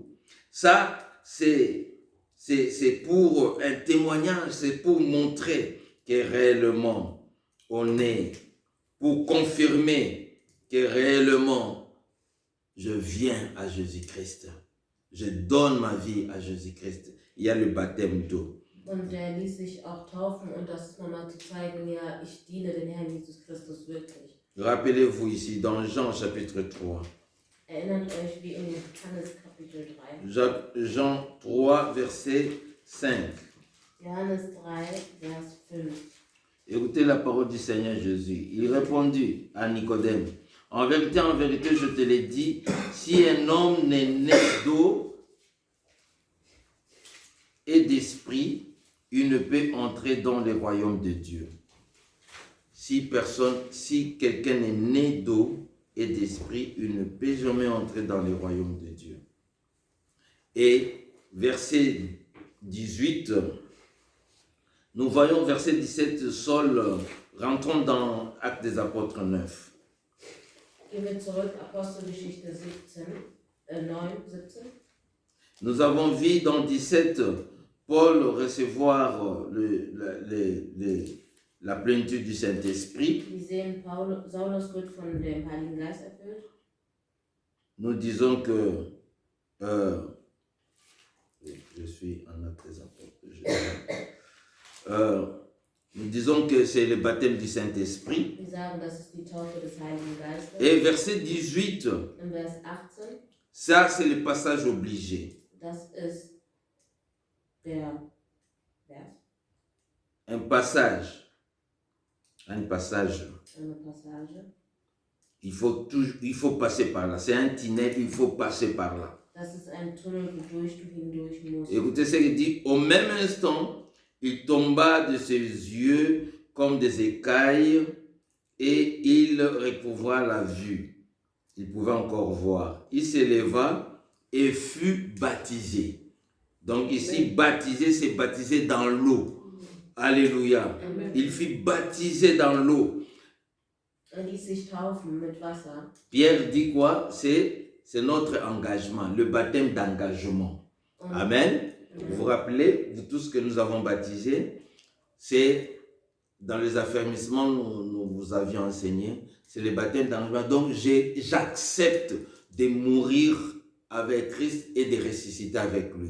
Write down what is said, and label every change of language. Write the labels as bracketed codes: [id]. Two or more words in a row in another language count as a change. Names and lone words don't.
[fr] Ça, c'est pour un témoignage, c'est pour montrer que réellement on est, pour confirmer que réellement je viens à Jésus-Christ. Je donne ma vie à Jésus-Christ. Il y a le baptême d'eau. [de] Und der ließ sich auch taufen, und das ist nochmal zu zeigen, ja, ich diene den Herrn Jesus Christus wirklich. [fr] Rappelez-vous ici dans Jean chapitre 3. [de] Erinnert euch wie in Johannes Kapitel 3. [fr] Jean 3, verset 5. [de] Johannes 3, Vers 5. [fr] Écoutez la parole du Seigneur Jésus. Il répondit à Nicodème, en vérité, je te l'ai dit, si un homme n'est né d'eau et d'esprit, il ne peut entrer dans le royaume de Dieu. Si quelqu'un est né d'eau et d'esprit, il ne peut jamais entrer dans le royaume de Dieu. Et verset 18, nous voyons verset 17, Saul, rentrons dans Actes des Apôtres 9. [de] Gehen wir zurück, Apostelgeschichte 9, 17. [fr] Nous avons vu dans 17, Paul recevoir la plénitude du Saint-Esprit. [de] Wir sehen, Saulus wird von dem Heiligen Geist erfüllt. [fr] Nous disons que je suis en Actes des Apôtres. Nous disons que c'est le baptême du Saint-Esprit. [de] Wir sagen, das ist die Taufe des Heiligen Geistes. [fr] Et verset 18, [de] Im Vers 18, [fr] ça c'est le passage obligé. [de] das ist der Vers, [fr] Un passage. [de] eine Passage. [fr] Il faut passer par là. C'est un tunnel, il faut passer par là. [de] Das ist ein Tunnel, wodurch du hindurch musst. [fr] Écoutez ce qu'il dit. Au même instant, il tomba de ses yeux comme des écailles et il recouvra la vue. Il pouvait encore voir. Il s'éleva et fut baptisé. Donc ici, baptisé, c'est baptisé dans l'eau. Alléluia. Amen. Il fut baptisé dans l'eau. [de] Ließ sich taufen mit Wasser. [fr] Pierre dit quoi? C'est notre engagement, le baptême d'engagement. Amen. Vous vous rappelez de tout ce que nous avons baptisé? C'est dans les affermissements, nous vous avions enseigné, c'est le baptême d'engagement. Donc j'accepte de mourir avec Christ et de ressusciter avec lui.